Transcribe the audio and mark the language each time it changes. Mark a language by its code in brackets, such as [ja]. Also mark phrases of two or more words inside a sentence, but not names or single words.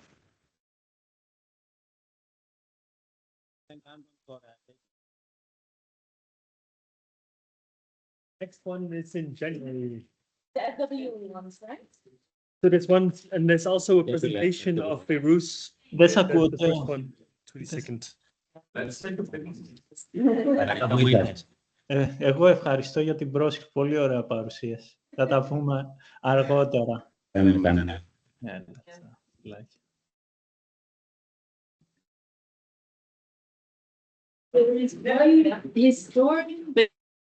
[en] Next one is in January. The FW ones, right? So there's one, and there's also a presentation of Beirut. [el] Δεν σ' [en] The [el] ακούω, [en] first [el] Τέο. [en] one, 22nd. Let's take a break. [el] Εγώ ευχαριστώ για την πρόσκληση. Πολύ ωραία παρουσίαση. Θα τα πούμε αργότερα. Κανένα. [en] Historian,